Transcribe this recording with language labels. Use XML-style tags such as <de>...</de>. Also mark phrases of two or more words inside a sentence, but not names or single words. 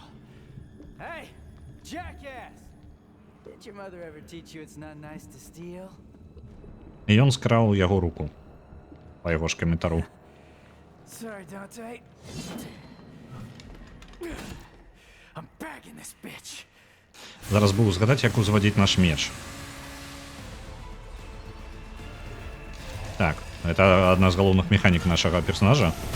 <en>Hey, jackass! Did your mother ever teach you it's not nice to steal?</en> <be>І ён скраў яго руку. Па яго ж каментару.</be> <en>Sorry, Dante. I'm back in this bitch.</en> <be>Зараз буду згадаць, як узводзіць наш меч. Так,</be> <ru>это одна</ru> <be>з галоўных механік нашага персонажа.</be>